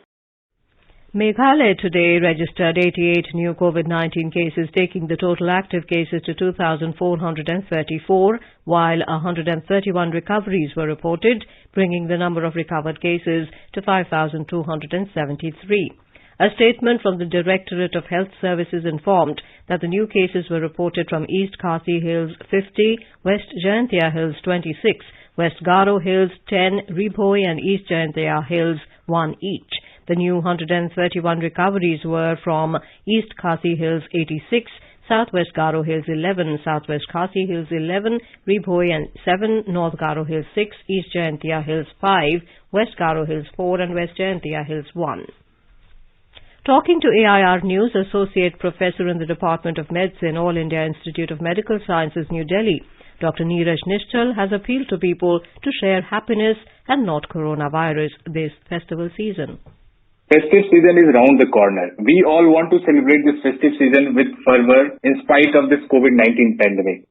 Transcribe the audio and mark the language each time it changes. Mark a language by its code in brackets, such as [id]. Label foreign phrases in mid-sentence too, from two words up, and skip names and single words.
[en] Meghalaya today registered 88 new COVID-19 cases, taking the total active cases to 2,434, while 131 recoveries were reported, bringing the number of recovered cases to 5,273. A statement from the Directorate of Health Services informed that the new cases were reported from East Khasi Hills 50, West Jayantia Hills 26, West Garo Hills 10, Rupee and East Jayantia Hills 1 each. The new 131 recoveries were from East Khasi Hills 86, Southwest Garo Hills 11, Southwest Khasi Hills 11, Rupee and 7, North Garo Hills 6, East Jayantia Hills 5, West Garo Hills 4 and West Jayantia Hills 1. Talking to AIR News, Associate Professor in the Department of Medicine, All India Institute of Medical Sciences, New Delhi, Dr. Neeraj Nishchal has appealed to people to share happiness and not coronavirus this festival season. Festive season is round the corner. We all want to celebrate this festive season with fervor in spite of this COVID-19 pandemic.